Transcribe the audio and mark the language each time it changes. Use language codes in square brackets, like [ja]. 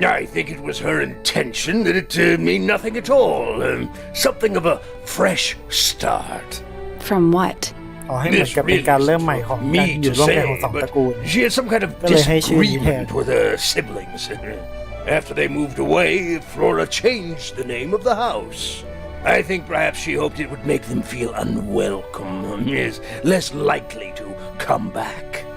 [en] I think it was her intention that it mean nothing at all. Something of a fresh start. From what? [th] ขอให้เหมือนกับเป็นการเริ่มใหม่ของการอยู่ร่วมกันของสองตระกูล [en] she had some kind of [th] ก็เลยให้ชื่อนี้แทน [en] disagreement with her siblings. After they moved away, Flora changed the name of the house. I think perhaps she hoped it would make them feel unwelcome, yes, less likely to come back.